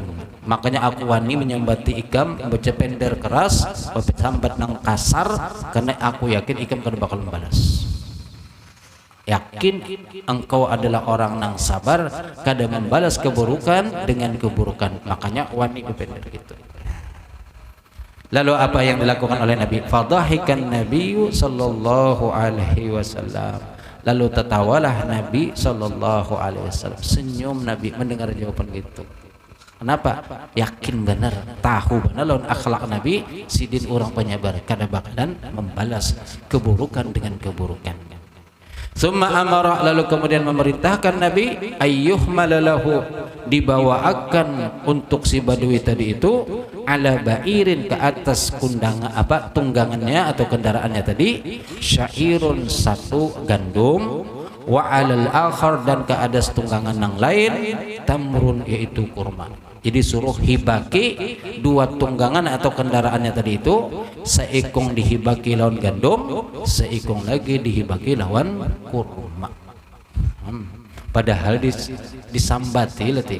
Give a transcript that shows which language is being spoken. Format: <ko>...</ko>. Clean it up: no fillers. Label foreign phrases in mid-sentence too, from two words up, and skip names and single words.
<bjn>Makanya aku wani menyambati ikam baca pender keras, sambat nang kasar, karena aku yakin ikam kada bakal membalas. Yakin engkau adalah orang nang sabar, kada membalas keburukan dengan keburukan. Makanya wani bepender gitu. Lalu apa yang dilakukan oleh Nabi?</bjn> <ar>Fadhahikan Nabi sallallahu alaihi wasallam.</ar> <id>Lalu tertawalah Nabi</id> <ar>sallallahu alaihi wasallam.</ar> <id>Senyum Nabi mendengar jawaban itu. Kenapa?</id> <bjn>Yakin benar, tahu benar lawan akhlak Nabi, sidin orang penyabar kada bakalan membalas keburukan dengan keburukan.</bjn> <ar>Summa amara,</ar> <id>lalu kemudian memerintahkan Nabi</id> <ar>ayyuh malalahu,</ar> <id>dibawaakan untuk si badui tadi itu</id> <ar>ala bairin,</ar> <id>ke atas kundangan tunggangannya atau kendaraannya tadi, syairun satu gandum,</id> <ar>wa alal akhar,</ar> <id>dan ke atas tunggangan yang lain tamrun, yaitu kurma.</id> <bjn>Jadi suruh hibaki dua tunggangan atau kendaraannya tadi itu, seikung dihibaki lawan gandum, seikung lagi dihibaki lawan kurma. Padahal disambati letih.</bjn>